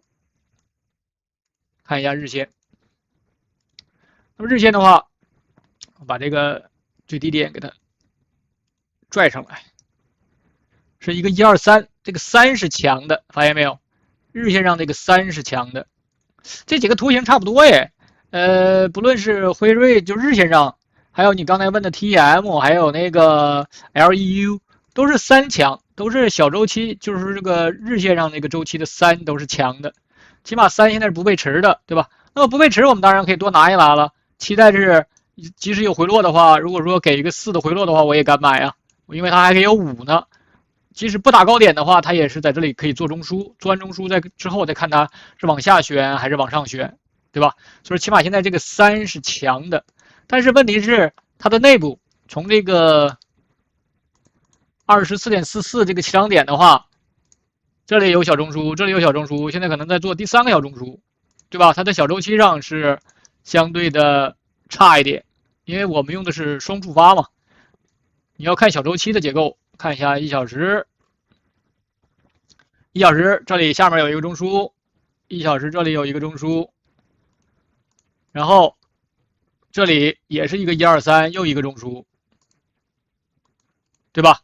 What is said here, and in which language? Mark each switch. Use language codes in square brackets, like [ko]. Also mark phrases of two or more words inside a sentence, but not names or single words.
[zh] 看一下日線，那麼日線的話，我把這個最低點給它拽上來，是一個123，這個3是強的，發現沒有？日線上這個3是強的，這幾個圖形差不多耶。不論是輝瑞就日線上，還有你剛才問的 TEM， 還有那個 LEU， 都是3強，都是小週期，就是這個日線上那個週期的3都是強的。起碼3現在是不背馳的，對吧？那麼不背馳，我們當然可以多拿一拿了。期待是，即使有回落的話，如果說給一個4的回落的話，我也敢買啊，因為它還可以有5呢。即使不打高點的話，它也是在這裡可以做中樞，做完中樞在之後再看它是往下旋還是往上旋，對吧？所以起碼現在這個3是強的，但是問題是它的內部從這個 24.44這個起漲點的話，這裡有小中枢，这裡有小中樞，現在可能在做第3個小中樞，对吧？它在小周期上是相對的差一點，因為我們用的是雙觸發嘛。你要看小周期的結構，看一下1小時，1小時這裡下面有一個中樞，1小時這裡有一個中樞，然後這裡也是一個123，又一個中樞，對吧？